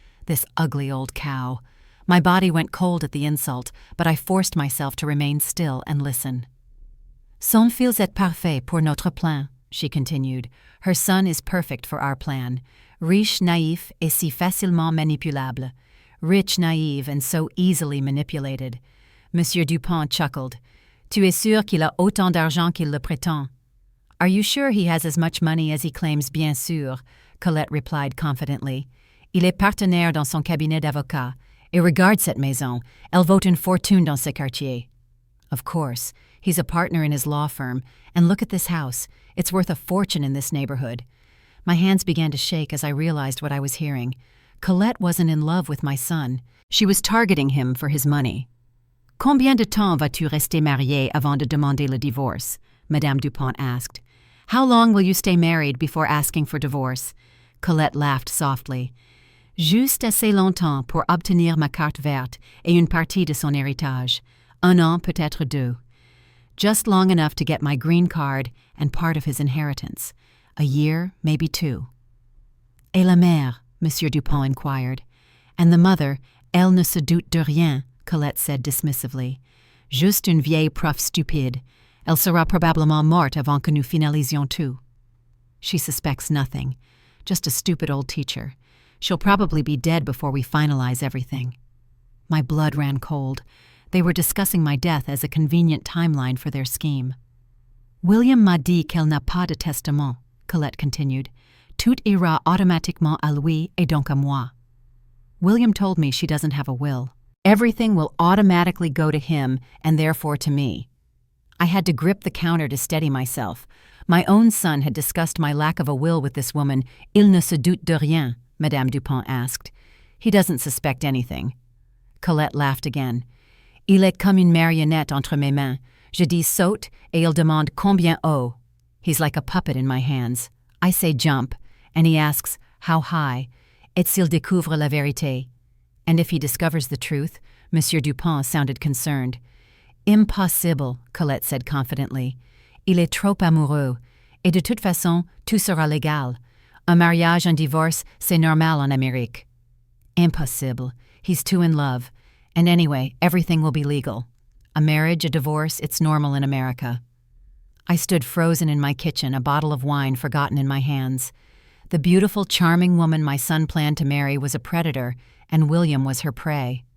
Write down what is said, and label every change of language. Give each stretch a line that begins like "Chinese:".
English: This ugly old cow. My body went cold at the insult, but I forced myself to remain still and listen.
French: "Son fils est parfait pour notre plan," she continued.
English: "Her son is perfect for our plan.
French: Riche, naïf, et si facilement manipulable.
English: Rich, naive, and so easily manipulated." Monsieur Dupont chuckled.
French: "Tu es sûr qu'il a autant d'argent qu'il le prétend?"
English: "Are you sure he has as much money as he claims,
French: bien sûr?"
English: Colette replied confidently.
French: "Il est partenaire dans son cabinet d'avocat. Et regarde cette maison. Elle vaut une fortune dans ce quartier."
English: Of course, he's a partner in his law firm, and look at this house. It's worth a fortune in this neighborhood. My hands began to shake as I realized what I was hearing. Colette wasn't in love with my son. She was targeting him for his money.
French: "Combien de temps vas-tu rester mariée avant de demander le divorce?"
English: Madame Dupont asked. "How long will you stay married before asking for divorce?" Colette laughed softly.
French: "Juste assez longtemps pour obtenir ma carte verte et une partie de son héritage. Un an, peut-être deux.
English: Just long enough to get my green card and part of his inheritance. A year, maybe two."
French: "Et la mère?"
English: Monsieur Dupont inquired. "And the mother,
French: elle ne se doute de rien,"
English: Colette said dismissively.
French: "Juste une vieille prof stupide. Elle sera probablement morte avant que nous finalisions tout."
English: "She suspects nothing. Just a stupid old teacher. She'll probably be dead before we finalize everything." My blood ran cold. They were discussing my death as a convenient timeline for their scheme.
French: "William m'a dit qu'elle n'a pas de testament,"
English: Colette continued.
French: "Tout ira automatiquement à lui et donc à moi."
English: William told me she doesn't have a will. Everything will automatically go to him and therefore to me. I had to grip the counter to steady myself. My own son had discussed my lack of a will with this woman.
French: "Il ne se doute de rien?"
English: Madame Dupont asked. "He doesn't suspect anything." Colette laughed again.
French: "Il est comme une marionnette entre mes mains. Je dis saute et il demande combien haut.
English: He's like a puppet in my hands. I say jump, and he asks how high,
French: et s'il découvre la vérité.
English: And if he discovers the truth?" Monsieur Dupont sounded concerned. "Impossible," Colette said confidently.
French: "Il est trop amoureux, et de toute façon, tout sera légal. Un mariage, un divorce, c'est normal en Amérique."
English: "Impossible. He's too in love. And anyway, everything will be legal. A marriage, a divorce, it's normal in America." I stood frozen in my kitchen, a bottle of wine forgotten in my hands. The beautiful, charming woman my son planned to marry was a predator, and William was her prey.